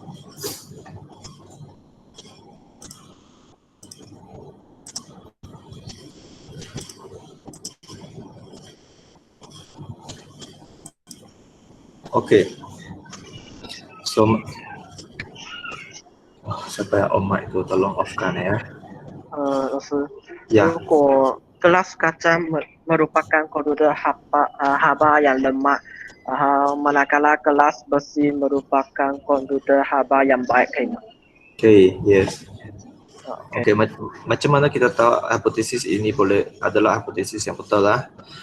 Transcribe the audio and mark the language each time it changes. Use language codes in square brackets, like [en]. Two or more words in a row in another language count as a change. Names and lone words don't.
[ms] Okey. So, siapa yang on mic tu tolong offkan ya. [zh] 老师， [ms] Ya, 如果 gelas kaca merupakan komputer haba yang lemah, manakala gelas besi merupakan komputer haba yang baik, [zh] 可以吗 [en] okay, yes. ？OK， [ms] Okey, macam mana kita tahu hipotesis ini adalah hipotesis yang betul lah.